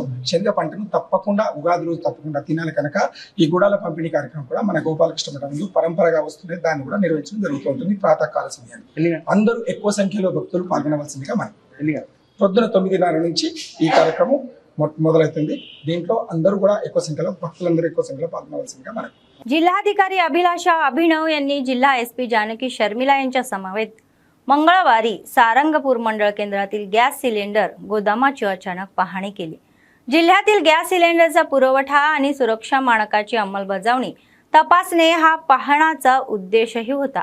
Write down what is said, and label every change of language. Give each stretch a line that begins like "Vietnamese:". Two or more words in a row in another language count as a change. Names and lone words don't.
Telugu: శనగ పంటను తప్పకుండా ఉగాది రోజు తప్పకుండా తినాలి కనుక ఈ గుడాల పంపిణీ కార్యక్రమం కూడా మన గోపాలకృష్ణ మఠంలో పరంపరగా వస్తుంది. దాన్ని కూడా నిర్వహించడం జరుగుతూ ఉంటుంది. ప్రాతకాల సమయాన్ని అందరూ ఎక్కువ సంఖ్యలో భక్తులు పాల్గొనవలసిందిగా మనం పొద్దున 9:30 నుంచి ఈ కార్యక్రమం మొదలవుతుంది. దీంట్లో అందరూ కూడా ఎక్కువ సంఖ్యలో భక్తులందరూ ఎక్కువ సంఖ్యలో పాల్గొనవలసిందిగా మనకు.
Marathi: जिल्हाधिकारी अभिलाषा अभिनव यांनी जिल्हा SP जानकी शर्मिला यांच्या समवेत मंगळवारी सारंगपूर मंडळ केंद्रातील गॅस सिलेंडर गोदामाची अचानक पाहणी केली. जिल्ह्यातील गॅस सिलेंडरचा पुरवठा आणि सुरक्षा मानकाची अंमलबजावणी तपासणे हा पाहण्याचा उद्देशही होता.